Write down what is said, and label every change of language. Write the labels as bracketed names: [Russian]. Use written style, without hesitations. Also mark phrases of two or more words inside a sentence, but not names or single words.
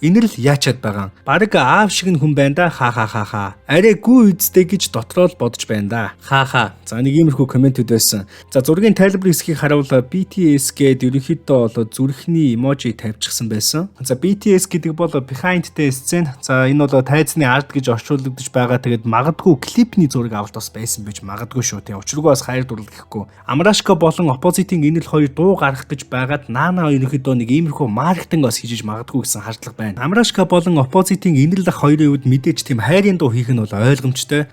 [Mongolian] Инэрл яачаад байгаа. Бараг аав шиг нь хүн байна да. Ха. Арай гүү үздэй гэж дотроо л бодож байна да. Ха. За нэг иймэрхүү комментүүд байсан. За зургийн тайлбар хэсгийг харуул BTS гээд ерөнхийдөө бол зүрхний эможи тавьчихсан байсан. За BTS гэдэг бол [English] behind the scene. [Mongolian] За энэ бол тайзны арт гэж орчуулагдаж байгаа. Тэгээд магадгүй клипний зураг авалт бас байсан байж магадгүй шүү. Тэ учиргүй бас хайр дурлал гэхгүй. Амрашка болон Opposite-ийн инэрл хоёр дуу гаргах гэж байгаад наана ерөнхийдөө нэг иймэрхүү маркетинг бас хийж магадгүй гэсэн хардлага байна. Амрашка болон Opposite-ийн инэрл хоёрын үед мэдээж тийм хайрын дуу хийх нь бол ойлгомжтой.